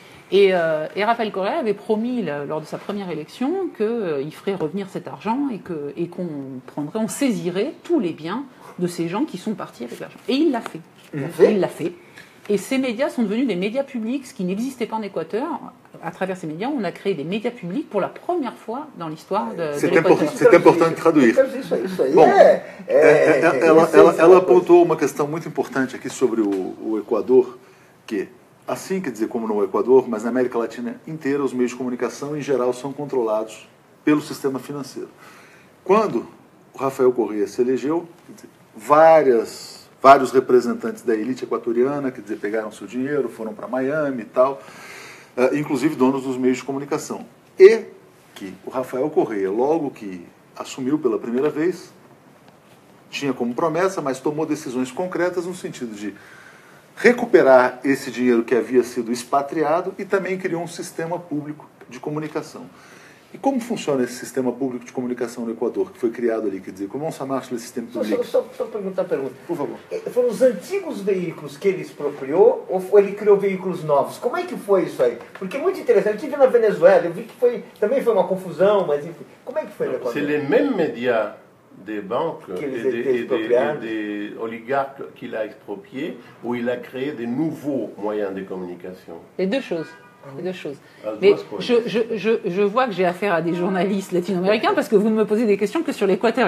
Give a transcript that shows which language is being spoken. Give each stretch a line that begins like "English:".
French: Et Rafael Correa avait promis lors de sa première élection qu'il ferait revenir cet argent et on saisirait tous les biens de ces gens qui sont partis avec l'argent. Et il l'a fait. Il l'a fait. Et ces médias sont devenus des médias publics, ce qui n'existait pas en Équateur. À travers ces médias, on a créé des médias publics pour la première fois dans l'histoire de l'Équateur. C'est important de traduir.
Portuguese: Bom, ela apontou uma questão muito importante aqui sobre o Equador, que assim, quer dizer, como no Equador, mas na América Latina inteira, os meios de comunicação, em geral, são controlados pelo sistema financeiro. Quando o Rafael Correa se elegeu, quer dizer, vários representantes da elite equatoriana, quer dizer, pegaram seu dinheiro, foram para Miami e tal, inclusive donos dos meios de comunicação. E que o Rafael Correa, logo que assumiu pela primeira vez, tinha como promessa, mas tomou decisões concretas no sentido de recuperar esse dinheiro que havia sido expatriado e também criou um sistema público de comunicação. E como funciona esse sistema público de comunicação no Equador, que foi criado ali? Quer dizer, como se chama esse sistema público? Só perguntar a pergunta. Por favor. Foram os antigos veículos que ele expropriou ou ele criou veículos novos? Como é que foi isso aí? Porque é muito interessante. Eu estive na Venezuela, eu vi que também foi uma confusão, mas enfim. Como é que foi no Equador?
French: C'est les mêmes médias des banques et des oligarques qu'il a expropriés, où il a créé des nouveaux moyens de communication. Les deux choses. Mais je vois que j'ai affaire à des journalistes latino-américains parce que vous ne me posez des questions que sur l'Équateur.